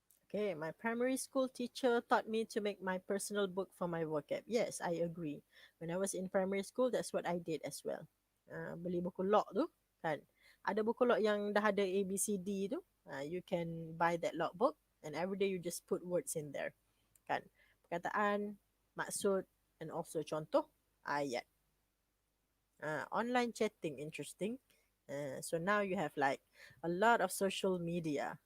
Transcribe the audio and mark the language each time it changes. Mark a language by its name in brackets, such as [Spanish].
[English] Okay, my primary school teacher taught me to make my personal book for my vocab. Yes, I agree. When I was in primary school, that's what I did as well. [Malay] Beli buku log tu, kan? Ada buku log yang dah ada A, B, C, D tu. [English] You can buy that log book and every day you just put words in there. Kan? [Malay] Perkataan, maksud, [English] and also [Malay] contoh ayat. [English] Online chatting, interesting. So now you have like a lot of social media.